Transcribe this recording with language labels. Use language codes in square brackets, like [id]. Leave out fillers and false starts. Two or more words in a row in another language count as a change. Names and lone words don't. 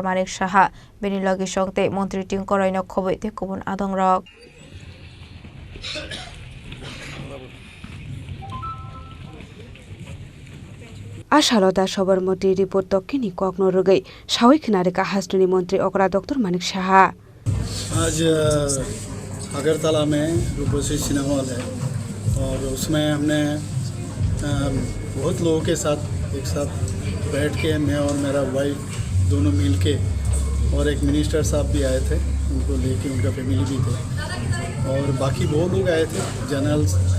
[trp] Manik Saha Benilogi Shongte Montri Ting Koroino Khoboi te Kubun Adong Rok Ashaloda Sabarmati report toke ni kokno rogai Shawi Kinare ka Hasini Montri Okra Dr. Manik Saha [hi] आज अगरतला में रूपसी सिनेमा हॉल है और उसमें हमने बहुत लोगों के साथ एक साथ बैठ के मैं और मेरा वाइफ दोनों मिल के और एक मिनिस्टर साहब भी आए थे उनको लेके उनका फैमिली भी थे और बाकी बहुत लोग आए थे जनरल्स